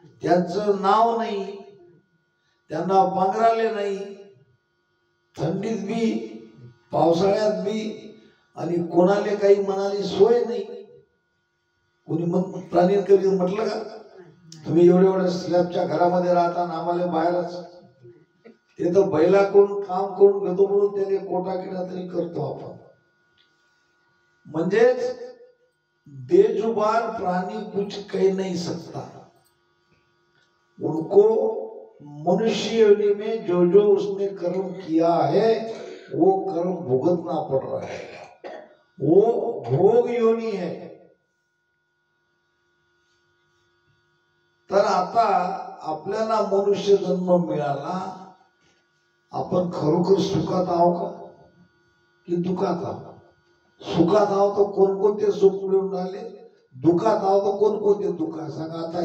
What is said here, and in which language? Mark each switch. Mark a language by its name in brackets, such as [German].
[Marathi] त्यांचं नाव नाही, त्यांना पांघराले नाही, थंडीत बी पावसाळ्यात बी, आणि कोणाले काही म्हणाली सोय नाही। कोणी मग प्राणी कधी म्हटलं का तुम्ही एवढे एवढ्या स्लॅबच्या घरामध्ये राहता आणि आम्हाला बाहेरच? ते तर बैला करून काम करून घेतो म्हणून त्याने कोटा केला तरी करतो आपण। [Hindi] म्हणजेच बेजुबान प्राणी कुछ कह नहीं सकता, उनको मनुष्य योनि में जो जो उसने कर्म किया है वो कर्म भुगतना पड़ रहा है, वो भोग योनि है। [Marathi] तर आता आपल्याला मनुष्य जन्म मिळाला, आपण खरोखर सुखात आहो का की दुखात आहो? सुखात आहो तर कोणकोणते सुख मिळून राहिले, दुखात आहो तर कोणकोणते दुःख? सांगा आता।